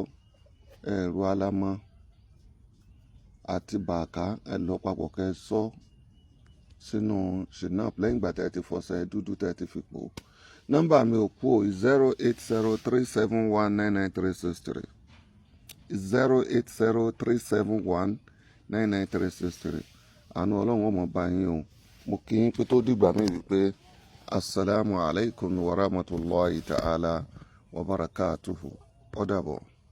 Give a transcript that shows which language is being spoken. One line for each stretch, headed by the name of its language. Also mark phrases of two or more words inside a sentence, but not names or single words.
Yoruba: Ẹ̀rù alamọ àti bàákà ẹ lọ papọ̀ kẹ́ ẹ sọ sínú schnapps lẹ́yìn ìgbà tẹ́ ẹ ti fọṣẹ dúdú tẹ́ ẹ ti fi pò. Nọ́mbà mi ò kú o, 08037199363. 08037199363. Àánú Ọlọ́run ó máa bá yín o. Mo kí yín pé tó dìgbà mí wípé
Arabic: السلام عليكم ورحمة الله تعالى وبركاته.
Yoruba: Ó dàbọ̀.